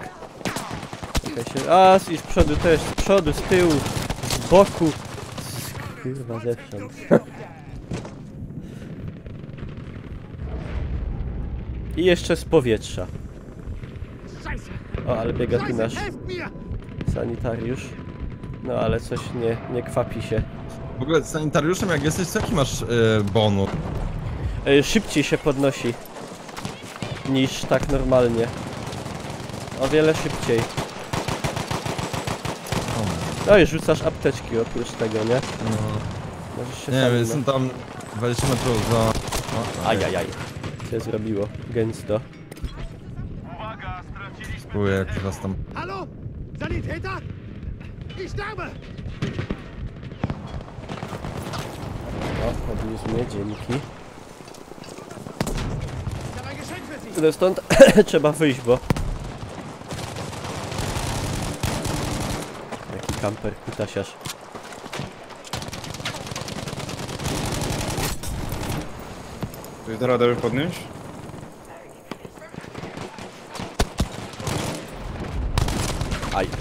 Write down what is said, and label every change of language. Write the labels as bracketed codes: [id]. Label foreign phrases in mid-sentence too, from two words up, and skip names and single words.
[pl] Czekaj się. A, i z przodu też, z przodu, z tyłu, z boku. Kurwa, zewsząd. I jeszcze z powietrza. [de] Scheiße! [pl] O, ale biega tu [de] Scheiße, [pl] nasz [de] helft mir! [pl] sanitariusz. No, ale coś nie kwapi się. W ogóle z sanitariuszem jak jesteś, to jaki masz bonus? Szybciej się podnosi niż tak normalnie. O wiele szybciej. No i rzucasz apteczki oprócz tego, nie? No. Możesz się Nie sam, wiem, jestem tam 20 metrów za... Ajajaj. Co zrobiło? Gęsto. Uwaga, straciliśmy Spróbuję jak teraz tam... [de] Hallo? Sanitäter? Ich sterbe! [pl] O, podniósł mnie, dzięki. [de] Ich habe ein Geschenk für Sie! [pl] Tyle stąd trzeba wyjść, bo... Jaki kamper, kutasiarz. Ktoś da radę podnieść? Aj.